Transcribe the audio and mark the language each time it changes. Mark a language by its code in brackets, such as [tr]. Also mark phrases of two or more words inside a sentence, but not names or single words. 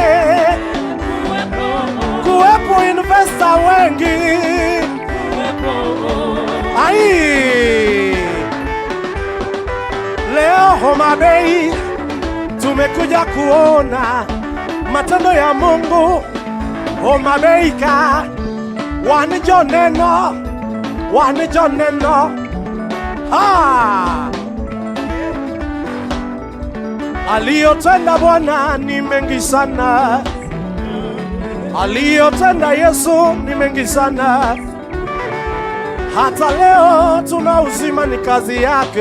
[sw] Kuwepo investor wengi. Leo Homa Bay tumekuja kuona matendo ya Mungu. [luo] Homa Bay ka wanijo neno. [sw] Aliyotenda Bwana ni mengi sana. Aliyotenda Yesu ni mengi sana. Hata leo tuna uzima ni kazi yake.